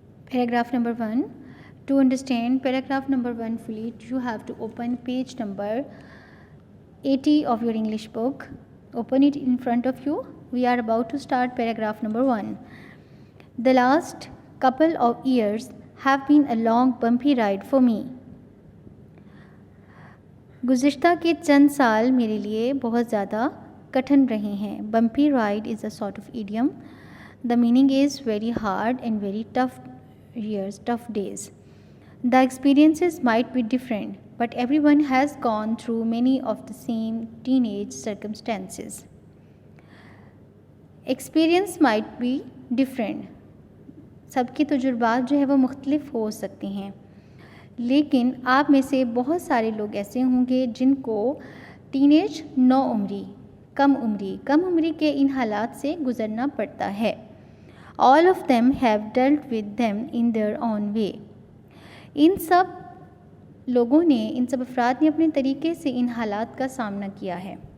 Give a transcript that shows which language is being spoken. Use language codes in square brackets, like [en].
[en] Paragraph number 1. To understand paragraph number 1 fully, you have to open page number 80 of your English book. Open it in front of you. We are about to start paragraph number 1. The last couple of years have been a long bumpy ride for me. [hi] गुज़िश्ता के चंद साल मेरे लिए बहुत ज़्यादा कठिन रहे हैं. [en] Bumpy ride is a sort of idiom. The meaning is very hard and very tough years, tough days. The experiences might be different, but everyone has gone through many of the same teenage circumstances. Experience might be different. [hi] सबके तजुर्बात जो है वो मुख्तलिफ हो सकते हैं, लेकिन आप में से बहुत सारे लोग ऐसे होंगे जिनको टीनेज नौउम्री कम उम्री के इन हालात से गुज़रना पड़ता है. [en] All of them have dealt with them in their own way. [hi] इन सब लोगों ने, इन सब अफराद ने अपने तरीके से इन हालात का सामना किया है.